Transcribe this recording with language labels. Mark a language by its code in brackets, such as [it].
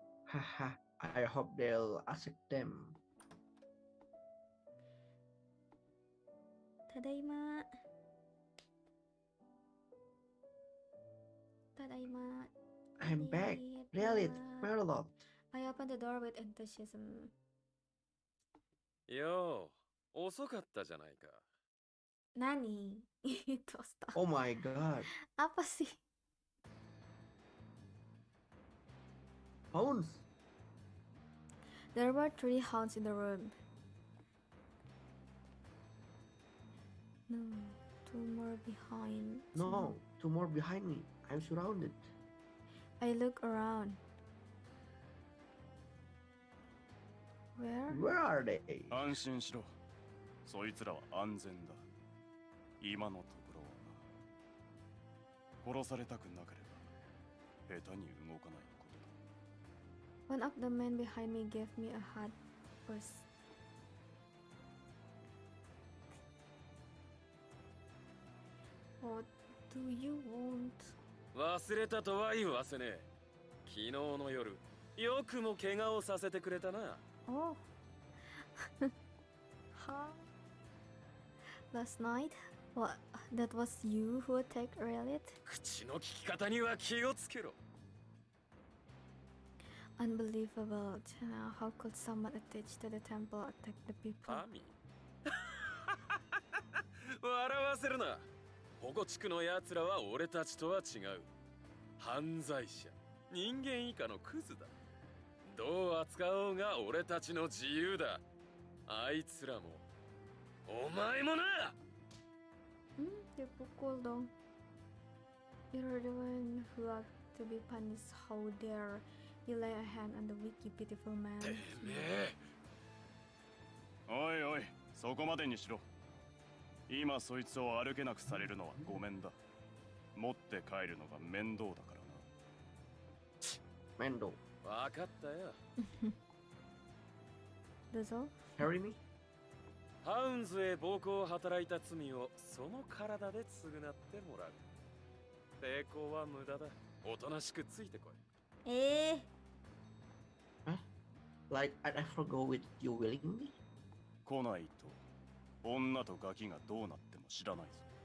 [en] Haha, I hope they'll accept them. [ja] Tadaima. Tadaima. [en] I'm back. Relit, Merlot. I opened the door with enthusiasm. [ja] よう、遅かったじゃないか。 Nani? [id] Itu astaga. [en] Oh my god. [id] Apa sih? [en] Hounds. There were 3 hounds in the room. No, 2 more behind. No, 2 more behind me. I'm surrounded. I look around. Where are they? [ja] 安心しろ。そいつらは安全だ。今のところはな。殺されたくなければ下手に動かないことだ。 [en] One of the men behind me gave me a hard push. What do you want? [ja] 忘れたとは言わせねえ。昨日の夜、よくも怪我をさせてくれたな。 [en] Oh. Huh? Last night? What? That was you who attacked Relit? [ja] 口の利き方には気をつけろ。 [en] Unbelievable. How could someone attached to the temple attack the people? [ja] アミ笑わせるな。保護地区の奴らは俺たちとは違う。犯罪者、人間以下のクズだ。どう扱おうが俺たちの自由だ。あいつらも、お前もな。 [id] Dipukul dong. [en] You're the one who ought to be punished. How dare you lay a hand on the weak, you pitiful man. [ja] てめえ。おいおい、そこまでにしろ。今そいつを歩けなくされるのはごめんだ。持って帰るのが面倒だからな。面倒。わかったよ。どうぞ。 [en] Carry me? [ja] ハウンズへ暴行を働いた罪をその体で償ってもらう。抵抗は無駄だ。おとなしくついてこい。 [en] Huh? Like I'd ever go with you willingly? [ja] 来ないと女とガキがどうなっても知らないぞ。